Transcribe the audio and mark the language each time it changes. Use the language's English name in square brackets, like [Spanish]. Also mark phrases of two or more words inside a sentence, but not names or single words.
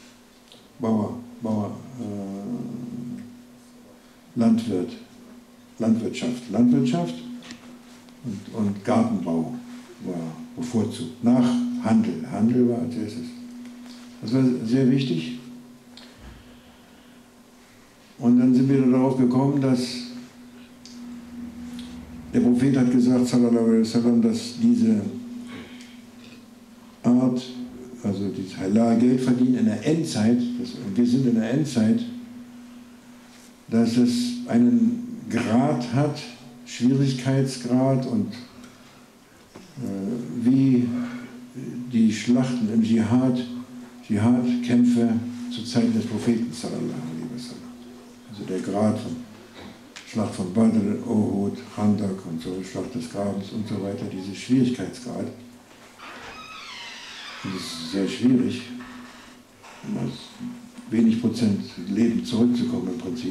[German] Landwirtschaft und Gartenbau war bevorzugt. Nach Handel. Handel war als erstes. Das war sehr wichtig. Und dann sind wir darauf gekommen, dass der Prophet hat gesagt, [Arabic] صلى الله عليه وسلم, [German] dass diese Art, also dieses Halal Geld verdienen in der Endzeit, wir sind in der Endzeit, dass es einen Grad hat, Schwierigkeitsgrad und wie die Schlachten im Dschihad-Kämpfe zu Zeiten des Propheten [Arabic] صلى الله عليه وسلم. [German] Also der Grad von Schlacht von Badr, Uhud, Khandak und so, Schlacht des Grabens und so weiter, diese Schwierigkeitsgrad. Das ist sehr schwierig, aus wenig Prozent Leben zurückzukommen im Prinzip.